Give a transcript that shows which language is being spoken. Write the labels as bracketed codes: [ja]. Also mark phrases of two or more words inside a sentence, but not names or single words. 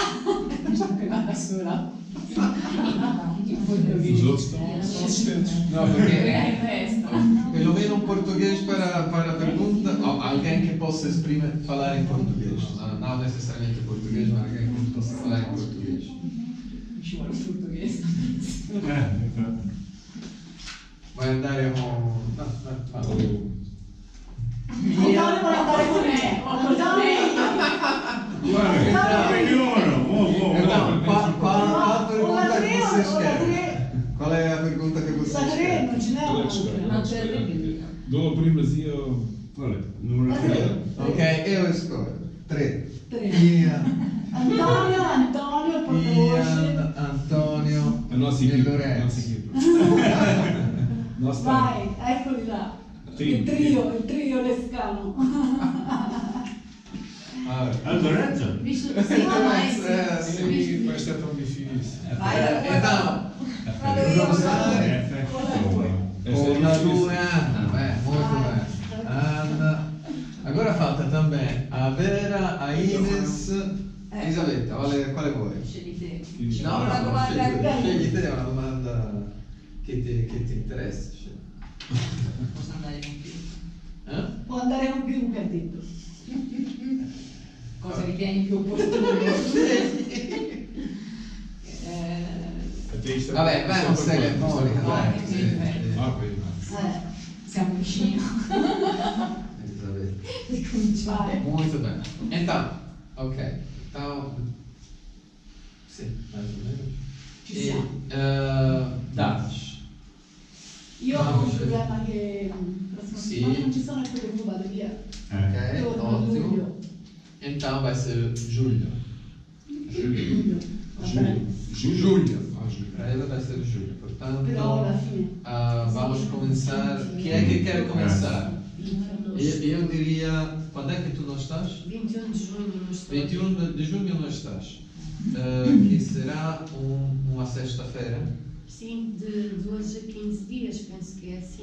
[pt] Os outros estão assistentes. Não, porque pelo menos um português para a pergunta, alguém que possa falar em português. Não necessariamente português, mas alguém que possa falar em português. [it] Ci vuole il portoghese. Vai andare con... Antonio vuole andare con me. [pt] Qual pergunta que vocês querem? Qual é a pergunta que vocês querem? [it] Non ce n'è una. Non c'è il [pt] Dou a primazia ao. Olha, número 3. Ok, eu escolho. 3. [it] Antonio, portavoce. Antonio [pt] A nossa e equipe. Lorenzo. [it] Vai, eccoli là. Il trio lescano. Lorenzo? Visto che sei mais. [pt] Sim, Mas é tão difícil. então, É, [it] una, 2, Anna. Molto bene. Anna. [pt] Agora falta também a Vera, a Ines. [it] Elisabetta, quale vuoi? Scegli te. No, Una domanda scegli te una domanda che ti interessa. Posso andare con più? Può andare con più, che ha detto. Cosa ritieni più opportuno? Vabbè, vai, non stai le Monica, dai. Siamo vicini. Elisabetta. Vai. [pt] Muito bem. Então, ok. Então, sim, mais ou menos. E datas. [it] Io ho un problema che prossima Sì. settimana non ci sono e poi dopo vado via. [pt] Ok, [it] Torno a [pt] ótimo. [it] luglio. [pt] Então vai ser julho. [it] Luglio. Va bene. [pt] Julho. Ah, Júlio. Para ela vai ser julho. Portanto, [it] Però alla fine. [pt] vamos começar. Quem é que quer começar? Eu diria. Quando é que tu não estás? 21 de junho não estou. 21 de junho não estás. Que será uma sexta-feira. Sim, de 2 a 15 dias, penso que é assim.